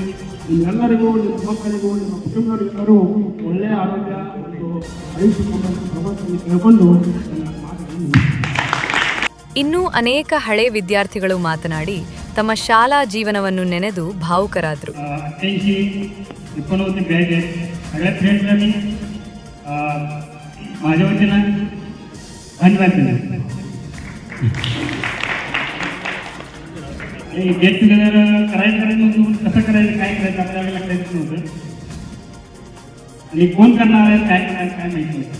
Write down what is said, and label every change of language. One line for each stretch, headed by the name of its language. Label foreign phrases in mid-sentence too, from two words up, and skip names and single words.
Kannada: ನಿಮ್ಮೆಲ್ಲರಿಗೂ, ನಿಮ್ಮ ಮಕ್ಕಳಿಗೂ, ನಿಮ್ಮ ಕುಟುಂಬದವರಿಗೆಲ್ಲರೂ ಒಳ್ಳೆಯ ಆರೋಗ್ಯ ಒಂದು ಆಯುಷ್ಯಕೊಂಡಂಥ ಭಗವಂತನಿಗೆ ಕೇಳಿಕೊಂಡು ನನ್ನ ಮಾತನ್ನು ಇನ್ನೂ ಅನೇಕ ಹಳೆ ವಿದ್ಯಾರ್ಥಿಗಳು ಮಾತನಾಡಿ ತಮ್ಮ ಶಾಲಾ ಜೀವನವನ್ನು ನೆನೆದು ಭಾವುಕರಾದರು.
Marathi: 88 बॅग आहे. सगळ्या फ्रेंड्सला मी माझ्या वतीनं धन्यवाद देतो.
English: get together
Marathi: करायचं म्हणून कसं करायचं, काय करायचं आपल्याला लक्षात नव्हतं आणि कोण करणार आहे, काय करणार काय माहिती नव्हतं.